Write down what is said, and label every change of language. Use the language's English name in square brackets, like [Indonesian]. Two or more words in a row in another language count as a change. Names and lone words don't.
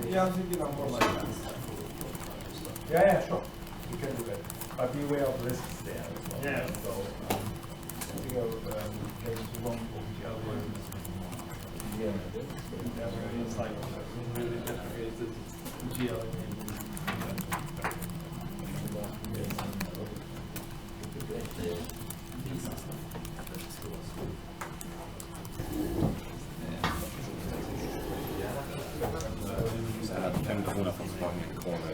[English] Yeah, I'm thinking I'm more like that. Yeah, sure. You can do that. But be aware of risks there as well. Yeah. So, I think maybe you won't open the algorithms. Yeah, it's like really deprecated GL. [Norwegian] Jeg hadde 5 kroner for mange kroner.